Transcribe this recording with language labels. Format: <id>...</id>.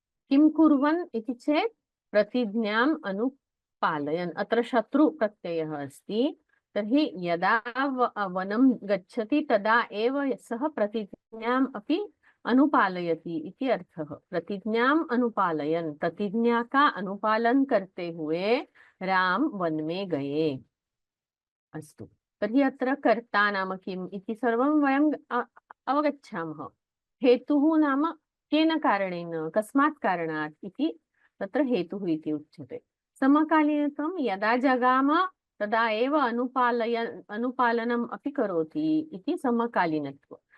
<sa>किं कुर्वन् इति चेत् प्रतिज्ञाम् अनुपालयन्। अत्र शत्रु प्रत्ययः अस्ति, तर्हि यदा वनं गच्छति तदा एव सः प्रतिज्ञाम् अपि अनुपालयति इति अर्थः। प्रतिज्ञाम् अनुपालयन्,</sa> <hi>प्रतिज्ञा का अनुपालन करते हुए राम वन में गए।</hi> <sa>अस्तु, तर्हि अत्र कर्ता नाम किम् इति सर्वं वयं अवगच्छामः। हेतुः नाम केन कारणेन, कस्मात् कारणात् इति तत्र हेतुः इति उच्यते। समकालीनत्वं यदा जगाम तदा एव अनुपालनम् अपि करोति इति समकालीनत्वं।</sa>